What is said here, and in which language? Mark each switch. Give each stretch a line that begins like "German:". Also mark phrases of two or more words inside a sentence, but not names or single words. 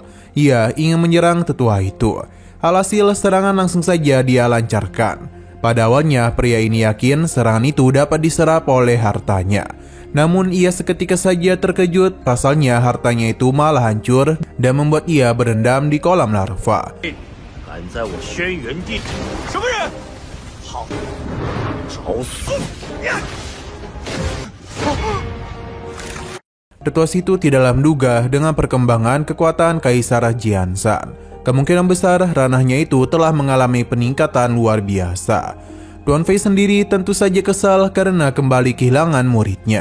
Indonesian: Ia ingin menyerang tetua itu. Alhasil serangan langsung saja dia lancarkan. Pada awalnya pria ini yakin serangan itu dapat diserap oleh hartanya. Namun ia seketika saja terkejut, pasalnya hartanya itu malah hancur dan membuat ia berendam di kolam larva.
Chinese: 敢在我轩辕地什么人？好，找死！
Indonesian: Tetua situ tidaklah menduga dengan perkembangan kekuatan Kaisar Jianshan. Kemungkinan besar ranahnya itu telah mengalami peningkatan luar biasa. Tuan Fei sendiri tentu saja kesal karena kembali kehilangan muridnya.